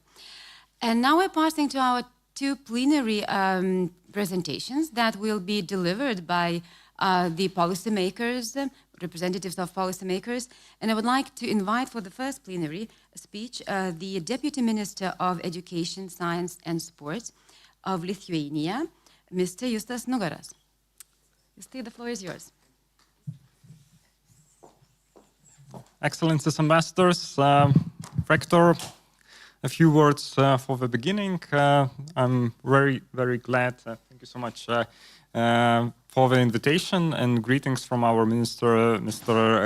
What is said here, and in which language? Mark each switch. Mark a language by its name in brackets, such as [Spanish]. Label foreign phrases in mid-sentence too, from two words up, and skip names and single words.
[English] And now we're passing to our two plenary presentations that will be delivered by the policymakers, representatives of policymakers. And I would like to invite for the first plenary speech the Deputy Minister of Education, Science and Sports of Lithuania, Mr. Justas Nugaras. Justai, the floor is yours. Excellencies, ambassadors, rector, a few words for the beginning. I'm very, very glad, thank you so much, for the invitation and greetings from our minister, Mr.